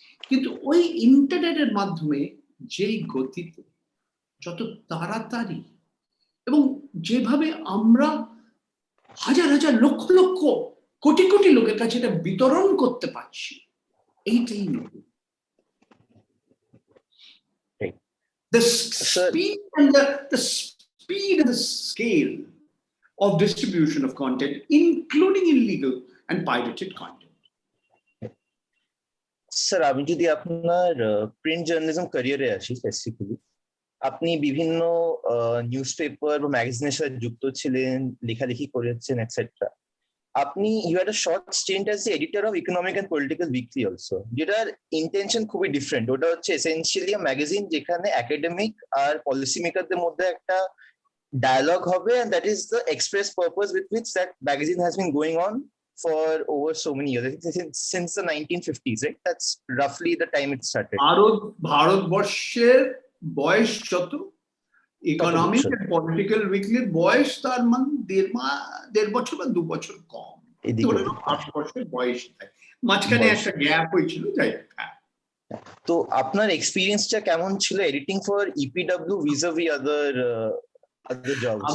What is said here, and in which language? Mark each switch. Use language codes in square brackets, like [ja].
[bn] কিন্তু ওই ইন্টারনেটের মাধ্যমে যেই গতিতে, যত তাড়াতাড়ি এবং যেভাবে আমরা হাজার হাজার লক্ষ লক্ষ কোটি কোটি লোকের কাছে এটা বিতরণ করতে পারছি, এইটাই নতুন। [en] The speed and the scale of distribution of content, including illegal and pirated content. [bn] Sir, আমি যদি আপনার প্রিন্ট জার্নালিজম ক্যারিয়ারে আসি স্পেসিফিক্যালি, আপনি বিভিন্ন নিউজ পেপার বা ম্যাগাজিনের সাথে যুক্ত ছিলেন, লেখালেখি করেছেন এটসেট্রা। [en] আপনি you had a short stent as the editor of economic and political weekly also, [bn] যেটার ইন্টেনশন খুবই ডিফারেন্ট। ওটা হচ্ছে এসেনশিয়ালি ম্যাগাজিন যেখানে একাডেমিক আর পলিসি মেকারদের মধ্যে একটা ডায়ালগ হবে, [en] and that is the express purpose with which that magazine has been going on for over so many years. I think since the 1950s, right? That's roughly the time it started. [bn] ভারতবর্ষের বয়স যত, economic and political উইকলির বয়স তার মানে 1.5 বছর বা 2 বছর কম, 8 বছর বয়স। মাঝখানে একটা গ্যাপ হয়েছিল, যাই হোক। তো আপনার এক্সপিরিয়েন্সটা কেমন ছিল এডিটিং ফর ইপিডব্লিউ ভিজাভি আদার জবস?